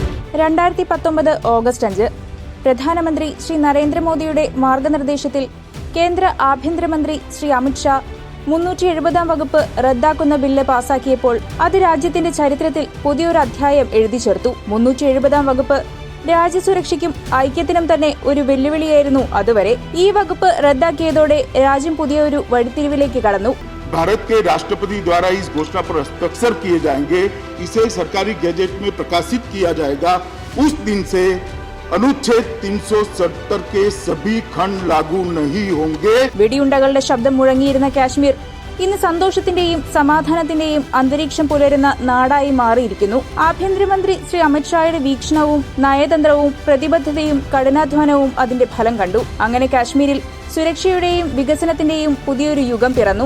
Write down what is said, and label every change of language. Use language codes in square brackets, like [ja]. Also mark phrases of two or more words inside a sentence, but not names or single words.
[ml] 2019 ഓഗസ്റ്റ് 5 പ്രധാനമന്ത്രി ശ്രീ നരേന്ദ്രമോദിയുടെ മാർഗനിർദ്ദേശത്തിൽ കേന്ദ്ര ആഭ്യന്തരമന്ത്രി ശ്രീ അമിത് ഷാ 370 വകുപ്പ് റദ്ദാക്കുന്ന ബില്ല് പാസാക്കിയപ്പോൾ അത് രാജ്യത്തിന്റെ ചരിത്രത്തിൽ പുതിയൊരു അധ്യായം എഴുതി ചേർത്തു. 370 വകുപ്പ് രാജ്യസുരക്ഷയ്ക്കും ഐക്യത്തിനും തന്നെ ഒരു വെല്ലുവിളിയായിരുന്നു അതുവരെ. ഈ വകുപ്പ് റദ്ദാക്കിയതോടെ രാജ്യം പുതിയൊരു വഴിത്തിരിവിലേക്ക് കടന്നു. [hi] भारत के राष्ट्रपति द्वारा इस घोषणा पर हस्ताक्षर किए जाएंगे, इसे सरकारी गैजेट में प्रकाशित किया जाएगा. उस दिन से अनुच्छेद 370 के सभी खंड लागू नहीं होंगे. [ml] വെടിയുണ്ടകളുടെ ശബ്ദം മുഴങ്ങിയിരുന്ന കാശ്മീർ ഇന്ന് സന്തോഷത്തിന്റെയും സമാധാനത്തിന്റെയും അന്തരീക്ഷം പുലരുന്ന നാടായി മാറിയിരിക്കുന്നു. ആഭ്യന്തരമന്ത്രി ശ്രീ അമിത് ഷായുടെ വീക്ഷണവും നയതന്ത്രവും പ്രതിബദ്ധതയും കഠിനാധ്വാനവും അതിന്റെ ഫലം കണ്ടു. അങ്ങനെ കാശ്മീരിൽ സുരക്ഷയുടെയും വികസനത്തിന്റെയും പുതിയൊരു യുഗം പിറന്നു.